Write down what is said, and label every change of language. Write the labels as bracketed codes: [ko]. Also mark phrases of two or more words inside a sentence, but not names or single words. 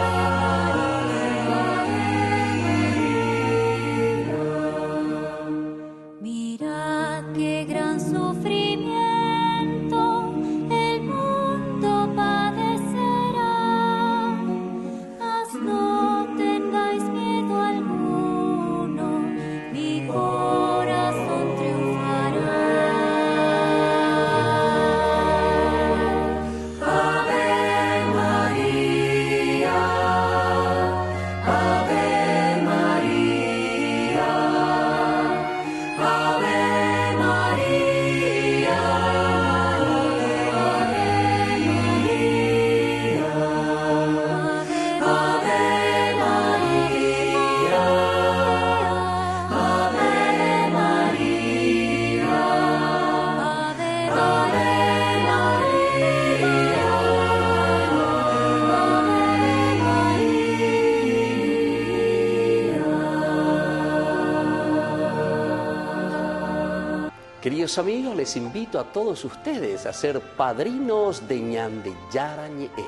[es] mirad qué gran sufrimiento el mundo padecerá, mas no tengáis miedo alguno, mi corazón triunfará. [la] Ave María, Ave María, Ave María, Ave María, Ave María, [es] Queridos amigos, les invito a todos ustedes a ser padrinos de Ñandeyara Ñe'e.